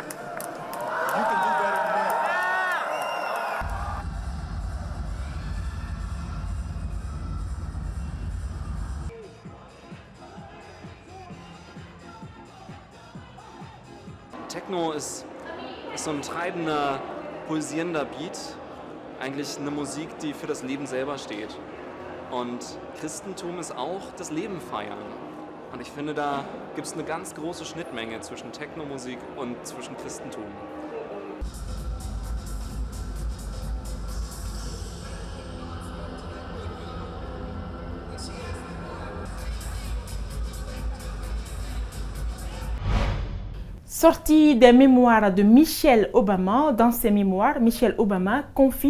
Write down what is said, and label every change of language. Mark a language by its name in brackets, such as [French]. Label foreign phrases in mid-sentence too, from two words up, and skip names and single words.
[English] You can do better than that. [German] Techno ist so ein treibender, pulsierender Beat. Eigentlich eine Musik, die für das Leben selber steht. Und Christentum ist auch das Leben feiern. Und ich finde, da gibt es eine ganz große Schnittmenge zwischen Technomusik und zwischen Christentum. [French] Sorti des mémoires de Michelle Obama, dans ses mémoires, Michelle Obama confie